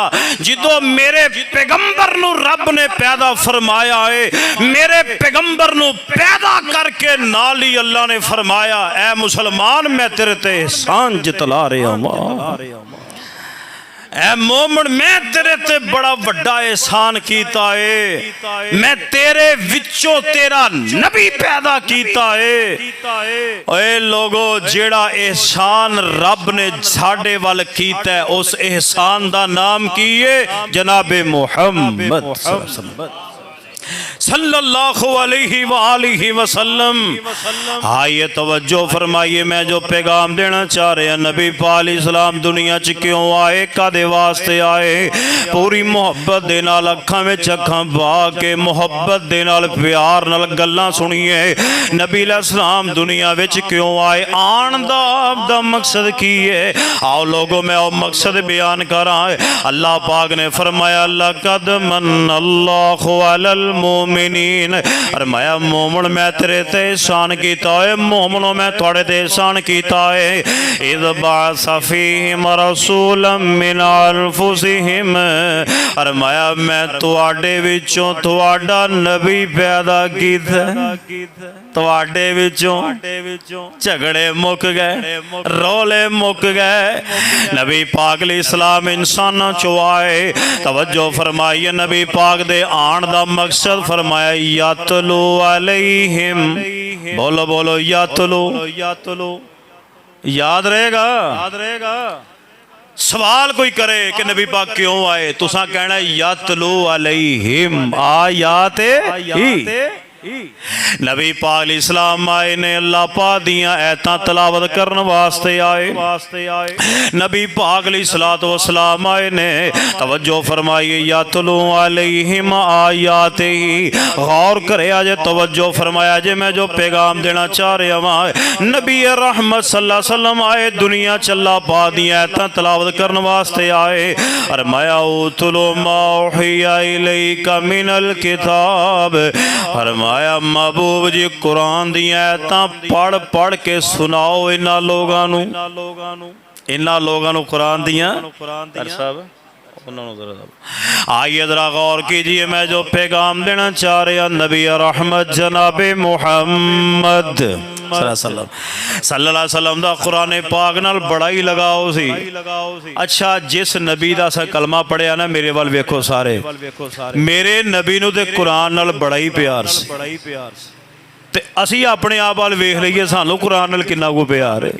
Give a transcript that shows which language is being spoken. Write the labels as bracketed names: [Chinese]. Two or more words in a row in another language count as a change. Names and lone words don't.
[Punjabi] جو میرے پیغمبر نوں رب نے پیدا فرمایا اے، میرے پیغمبر نوں پیدا کر کے نال ای اللہ نے فرمایا اے مسلمان میں تیرے تے احسان جتلا رہا ہوں، اے مومن میں تیرے تے بڑا وڈا احسان کیتا اے. میں تیرے وچوں تیرا نبی پیدا کیتا اے. اوئے لوکو جیہڑا احسان رب نے ساڈے ول کیتا اے اس احسان دا نام کی اے جنابِ محمد. [Arabic] صلى الله عليه وآله وسلم. [Punjabi] آئیے توجہ فرمائیے، میں جو پیغام دینا چاہ رہا نبی پاک علیہ السلام دنیا چ کیوں آئے، کاہدے واسطے آئے. پوری محبت دے نال اکھاں وچ اکھاں پا کے محبت دے نال پیار نال گلاں سنیے. نبی علیہ السلام دنیا وچ کیوں آئے، آن دا مقصد کی اے. آؤ لوکو میں او مقصد بیان کراں۔ اللہ پاک نے فرمایا [Arabic] لقد من الله على المؤمنين, [Punjabi] فرمایا مومن میں تیرے تے احسان کیتا اے، مومنو میں تہاڈے تے احسان کیتا اے. [Arabic] إذ بعث فيهم رسولا من أنفسهم, [Punjabi] فرمایا میں تہاڈے وچوں تہاڈا نبی پیدا کیتا، تہاڈے وچوں جھگڑے مک گئے، رولے مک گئے. نبی پاک علیہ السلام انساناں چوں آئے. توجہ فرمائیے، نبی پاک دے آن دا مقصد فرمایا [Arabic] يتلو عليهم, [Punjabi] بولو بولو یتلو، یاد رہے گا، یاد رہے گا. سوال کوئی کرے کہ نبی پاک کیوں آئے، تسی کہنا [Arabic] يتلو عليهم, آياته. [Punjabi] نبی پاک علیہ السلام آئے نے اللہ پاک دیاں آیتاں تلاوت کرن واسطے آئے. نبی پاک [Arabic] عليه الصلاة والسلام [Punjabi] آئے نے، توجہ فرمائیے [Arabic] يتلو عليهم آياته. [Punjabi] غور کرو اج، توجہ فرمایا جے میں جو پیغام دینا چاہ رہا واں، نبی رحمت [Arabic] صلى الله عليه وسلم [Punjabi] آئے دنیا چ اللہ پاک دیاں آیتاں تلاوت کرن واسطے آئے. [Arabic] फरमाया اتل ما أوحي إليك من الكتاب, [Punjabi] فرمایا محبوب جی قرآن دیاں آیتاں پڑھ پڑھ کے سناؤ انہاں لوکاں نوں، انہاں لوکاں نوں قرآن دیاں. آئیے ذرا غور کیجیے، میں جو پیغام دینا چاہ رہا نبی رحمت جنابِ محمد [Arabic] صلى الله عليه وسلم [Punjabi] دا قرآن پاک نال بڑا ای لگاؤ سی. اچھا جس نبی دا سا کلمہ پڑھیا نا، میرے ول ویکھو سارے، میرے نبی نوں تے قرآن نال بڑا ای پیار سی. تے اسی اپنے آپ ول ویکھ لئیے، سانوں قرآن نال کنا کو پیار اے.